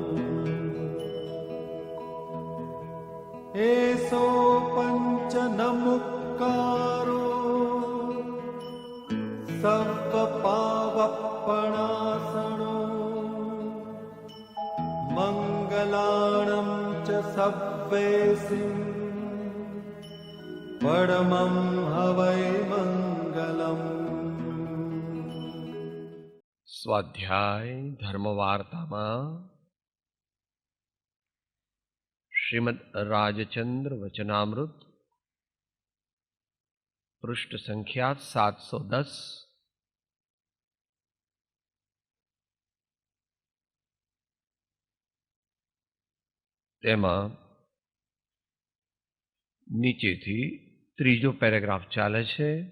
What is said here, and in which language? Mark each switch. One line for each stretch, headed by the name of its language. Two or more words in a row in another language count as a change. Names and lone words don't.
Prakrit languages: एसो पञ्चनमुक्कारो सर्वपावपणासनो मङ्गलाणं च सव्वेसिं परमं हवै मङ्गलम्।
Gujarati: સ્વાધ્યાય ધર્મવાર્તામાં શ્રીમદ રાજચંદ્ર વચનામૃત પૃષ્ઠ સંખ્યા 710 તેમાં નીચેથી ત્રીજો પેરેગ્રાફ ચાલે છે.